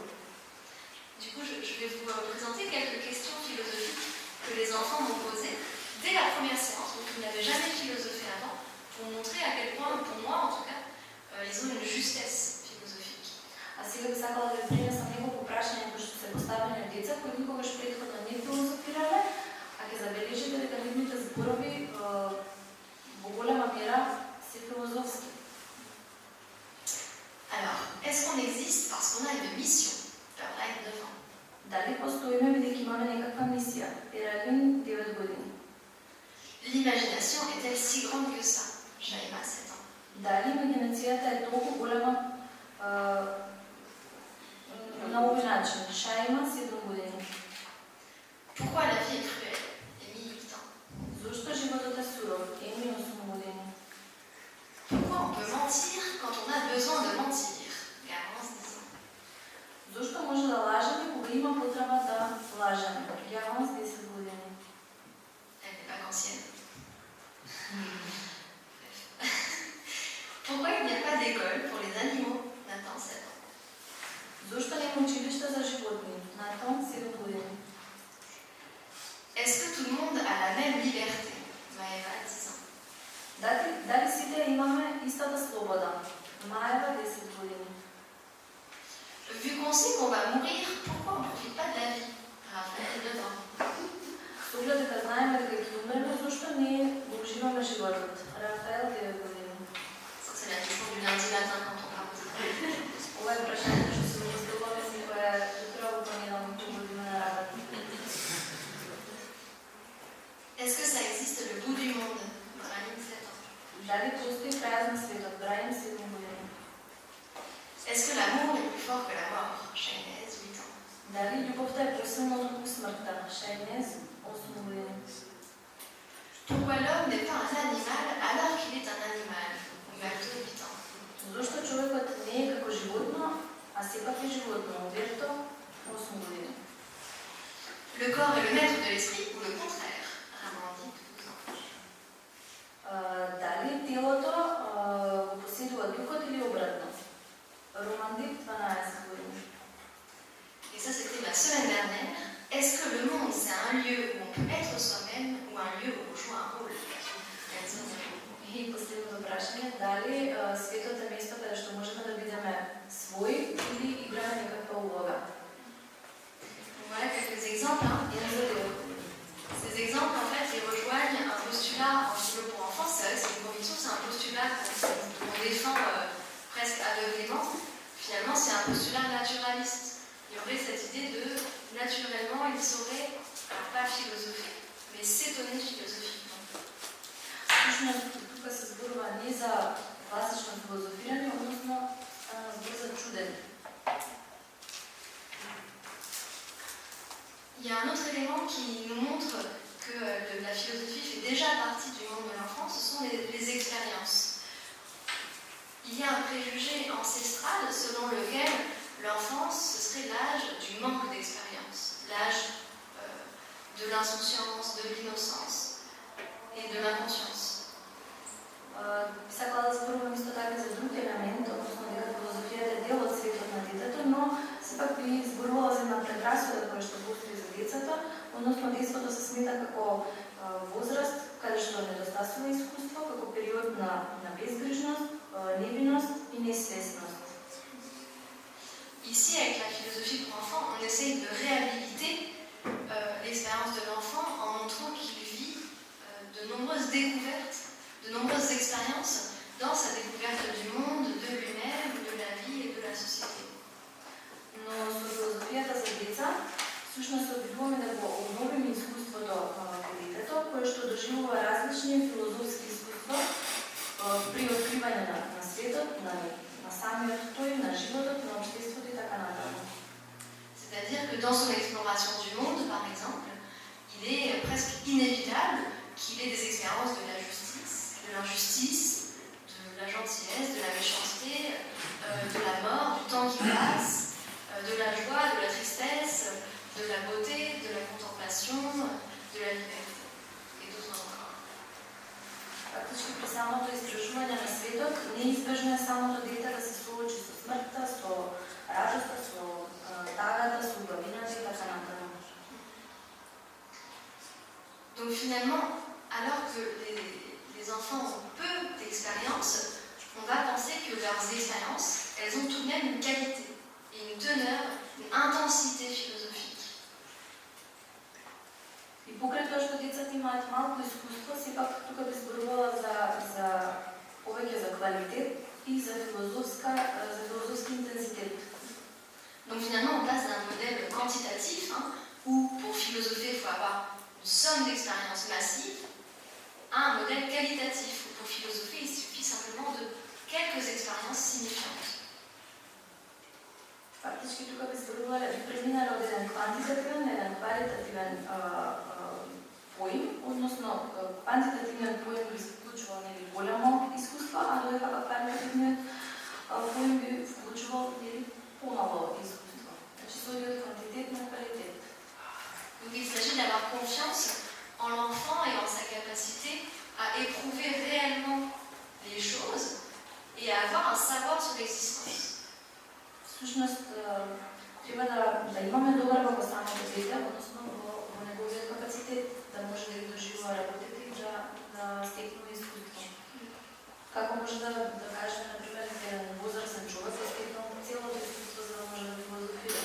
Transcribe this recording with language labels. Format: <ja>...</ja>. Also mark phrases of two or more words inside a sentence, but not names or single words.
<fr>Du coup, je vais vous présenter quelques questions philosophiques que les enfants m'ont posées dès la première séance, donc ils n'avaient jamais philosophé avant, pour montrer à quel point, pour moi en tout cas, ils ont une justesse philosophique.</fr> <mk>А сега би сакала да ви пренесам неколку прашања кои што се поставени од деца кои никогаш претходно не филозофирале, а ќе забележите дека нивните зборови во голема мера се филозофски.</mk> <fr>Alors, est-ce qu'on existe parce qu'on a une mission? Perlin 9 ans.</fr> <mk>Дали постоиме бидејќи имаме некаква мисија? Пералин 9 години.</mk> <fr>L'imagination est-elle si grande que ça? Shaima 7 ans.</fr> <mk>Дали имагинацијата е толку голема на овој начин? Шаима 7 години.</mk> <fr>Pourquoi la vie est cruelle? Émile 8 ans.</fr> <mk>Зошто животот е суров? Еми 8 години.</mk> <fr>Pourquoi on peut mentir quand on a besoin de mentir? Garance 10 ans.</fr> <mk>Зошто може да лажеме кога има потреба да лажеме? Гаранс 10 години.</mk> <fr>Elle n'est pas ancienne. Pourquoi il n'y a pas d'école pour les animaux? Nathan 7 ans.</fr> <mk>Зошто нема училиште за животни? Натан 7 години.</mk> <fr>Est-ce que tout le monde a la même liberté? Maëva 10 ans.</fr> <mk>Дали сите имаме истата слобода? Маева 10 години.</mk> <fr>Vu qu'on sait qu'on va mourir, pourquoi on ne profite pas de la vie? Raphaël 9 ans.</fr> <mk>С оглед дека знаеме дека ќе умреме, зошто не го уживаме животот? Рафаел 9 години.</mk> <fr>Ça, c'est la question du lundi matin quand on part au travail.</fr> <mk>Ова е прашање што се поставуваме секоја утро во планирано година на работа.</mk> <fr>Est-ce que ça existe le bout du monde? Brahim 7 ans.</fr> <mk>Дали постои крајот на светот? Браим 7 години.</mk> <fr>Est-ce que l'amour est plus fort que la mort? Chaynez 8 ans.</fr> <mk>Дали љубовта е посилна од смртта? Шајнез 8 години.</mk> <fr>Pourquoi l'homme n'est pas un animal alors qu'il est un animal? Umberto 8 ans.</fr> <mk>Зошто човекот не е како животно, а сепак е животно? Умберто 8 години.</mk> <fr>Le corps est le maître de l'esprit ou le contraire? Ramandi 12 ans.</fr> <mk>Дали телото го поседува духот или обратно? Романдик 12 години.</mk> <fr>Et ça, c'était la semaine dernière. Est-ce que le monde, c'est un lieu où on peut être soi-même ou un lieu où on joue un rôle?</fr> <mk>И последното прашање, дали светот е место каде што можеме да бидеме свој или играме некаква улога?</mk> <fr>Voilà quelques exemples. Ces exemples, en fait, ils rejoignent un postulat en philo pour enfants. C'est vrai que c'est une conviction, c'est un postulat qu'on défend presque aveuglément, finalement c'est un postulat naturaliste. Il y aurait cette idée de naturellement il saurait, alors pas philosopher, mais s'étonner philosophiquement.</fr> <mk>Всъщност, тук се сборува не за класично филозофиране, односно збор за чудене.</mk> <fr>Il y a un autre élément qui nous montre que la philosophie fait déjà partie du monde de l'enfant, ce sont les expériences. Il y a un préjugé ancestral selon lequel l'enfance, ce serait l'âge du manque d'expérience, l'âge de l'insouciance, de l'innocence et de l'inconscience.</fr> <mk>Сакала да зборувам исто така за друг елемент, односно дека филозофијата е дел од светот на детето, но сепак би зборувала за една предрасуда која што постои за децата, односно детството се смета како возраст каде што недостасува искуство, како период на безгрижност, невинност и несвесност.</mk> <fr>Ici, avec la philosophie pour enfants, on essaye de réhabiliter l'expérience de l'enfant en montrant qu'il vit de nombreuses découvertes, de nombreuses expériences dans sa découverte du monde, de lui-même, de la vie et de la société.</fr> <mk>Но со филозофијата за деца, всушност се обидуваме да го обновиме искуството во детето, кое што доживува различни филозофски искуства при откривање на светот, на самиот тој, на животот, на општеството и така натаму.</mk> <fr>C'est-à-dire que dans son exploration du monde, par exemple, il est presque inévitable qu'il ait des expériences de la justice, de l'injustice, de la gentillesse, de la méchanceté, de la mort, du temps qui passe, de la joie, de la tristesse, de la beauté, de la contemplation, de la liberté et d'autres encore.</fr> <mk>Фактички при самото истражување на светот неизбежно е самото дете да се соочи со смртта, со радоста, со тагата, со убавината и така натаму.</mk> <fr>Donc finalement, alors que les enfants ont peu d'expérience, on va penser que leurs expériences, elles ont tout de même une qualité, et une teneur, une intensité philosophique.</fr> <mk>И покрај тоа што децата имаат малку искуство, сепак тука би зборувала за повеќе за квалитет и за филозофски интензитет.</mk> <fr>Donc finalement, on passe d'un modèle quantitatif, où pour philosopher, il faut avoir une somme d'expériences massive, à un modèle qualitatif, où pour philosopher, il suffit simplement de quelques expériences signifiantes.</fr> <mk>Фактички тука би зборувале, би преминале од еден квантитативен на еден квалитативен поим, односно квантитативниот поим би вклучувал нели голямо искуство, а додека квалитативниот поим би вклучувал нели помало искуство. Значи се оди од квантитет на квалитет.</mk> <fr>Donc il s'agit d'avoir confiance en l'enfant et en sa capacité à éprouver réellement les choses et à avoir un savoir sur l'existence.</fr> <mk>Всушност, треба да имаме доверба во самото дете, односно во неговиот капацитет да може да ги доживува работите и да стекнува искуство. Како може да кажеме, например, еден возрастен човек да стекнува целото искуство за да може да филозофира.</mk>